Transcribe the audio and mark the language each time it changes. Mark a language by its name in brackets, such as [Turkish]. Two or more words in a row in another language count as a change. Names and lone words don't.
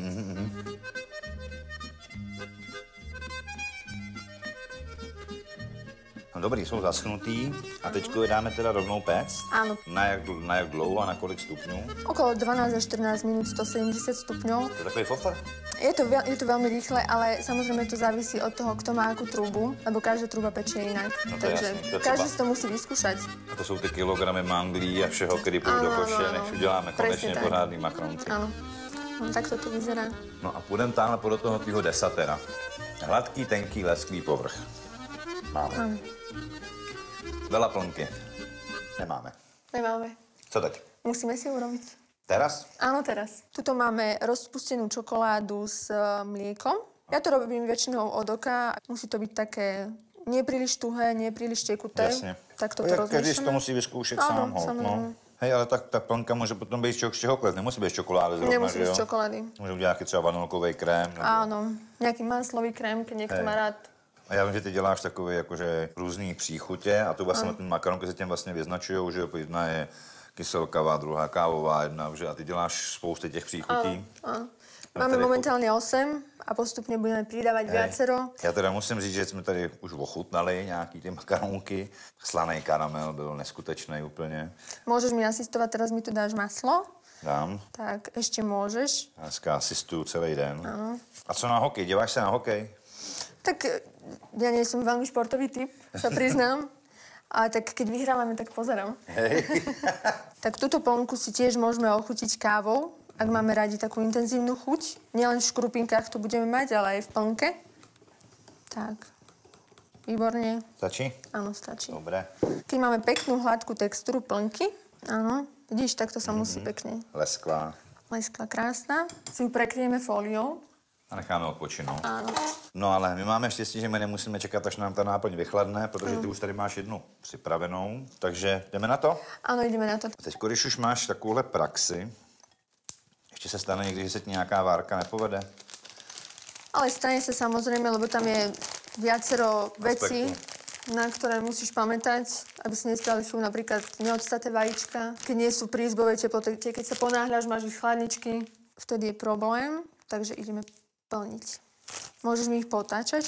[Czech] No dobrý, jsou zaschnutý a teďko je dáme teda rovnou péct. [Slovak] Áno, [Czech] Na jak dlouho a na kolik stupňů? [Slovak] okolo 12 až 14 minút, 170 stupňov. [Czech] To je takový fofr. [Slovak] Je to veľmi rýchle, ale samozrejme to závisí od toho, kto má akú trúbu, lebo každá trúba pečie inak. [Czech] No to je Takže jasný, to je [Slovak] každý [Czech] třeba. [Slovak] si to musí vyskúšať. [Czech] A to jsou ty kilogramy manglí a všeho, který půjdu do [Slovak] Áno, [Czech] koše, [Slovak] áno, [Czech] než uděláme [Slovak] presne [Czech] konečně [Slovak] tak. [Czech] pořádný makronky. [Slovak] Áno. No, tak to vyzerá. [Czech] No a půjdeme tamhle podle toho tvýho desatera. Hladký, tenký, lesklý povrch. [Slovak] Máme. Veľa plnky. Nemáme. Nemáme. [Czech] Co teď? [Slovak] Musíme si urobiť. Teraz? Áno, teraz. Tuto máme rozpustenú čokoládu s mliekom. Ja to robím väčšinou od oka. Musí to byť také nepríliš tuhé, nepríliš tekuté. [Czech] Jasně. [Slovak] Tak toto rozmiešame. [Czech] Každý si to musí vyzkoušet [Slovak] Áno, [Czech] sám. Holt, [Slovak] samozrejme. [Czech] no. Hej, ale tak ta plnka může potom být z čehokoliv. Nemusí být z čokolády zrovna, [Slovak] Nemusí [Czech] že [Slovak] byť [Czech] jo? [Slovak] z čokolády. [Czech] Můžeme dělat nějaký třeba vanilkový krém. Nebo... [Slovak] Áno. Nejaký maslový krém, keď niekto Hej. má rád. [Czech] A já vím, že ty děláš takové jakože různý příchutě a tu vlastně ten makaronky se těm vlastně vyznačujou, že jo, jedna je kyselkavá, druhá kávová, jedna, že a ty děláš spousty těch příchutí. [Slovak] Áno. A Máme [Czech] tady [Slovak] momentálne 8 a postupne budeme pridávať viacero. [Czech] Já teda musím říct, že jsme tady už ochutnali nějaký ty makaronky. Slaný karamel byl neskutečný úplně. [Slovak] Môžeš mi asistovať, teraz mi tu dáš maslo. [Czech] Dám. [Slovak] Tak ešte môžeš. [Czech] Dneska asistuju celý den. [Slovak] Áno. [Czech] A co na hokej? Díváš se na hokej? [Slovak] Tak ja nie som veľmi športový typ, sa priznám. Ale tak keď vyhrávame, tak pozerám. Hej. Tak túto plnku si tiež môžeme ochutiť kávou, ak máme radi takú intenzívnu chuť. Nielen v škrupinkách to budeme mať, ale aj v plnke. Tak, výborne. Stačí? Áno, stačí. Dobré. Keď máme peknú hladkú textúru plnky, áno, vidíš, takto sa musí pekne [Czech] Lesklá. [Slovak] leskla krásna. Si ju prekryjeme fóliou. [Czech] A necháme odpočinout. [Slovak] Áno. [Czech] No ale my máme štěstí, že my nemusíme čekat, až nám ta náplň vychladne, protože ty už tady máš jednu připravenou. Takže jdeme na to? [Slovak] Áno, ideme na to. [Czech] Teď, když už máš takovouhle praxi, ještě se stane někdy, že se ti nějaká várka nepovede? [Slovak] Ale stane sa samozrejme, lebo tam je viacero vecí, na ktoré musíš pamätať, aby si nespravili chybu, napríklad neodstaté vajíčka. Keď nie sú pri izbovej teplote, keď sa ponáhľaš, máš ich chladničky, vtedy je problém, takže ideme plniť. Môžeš mi ich potáčať?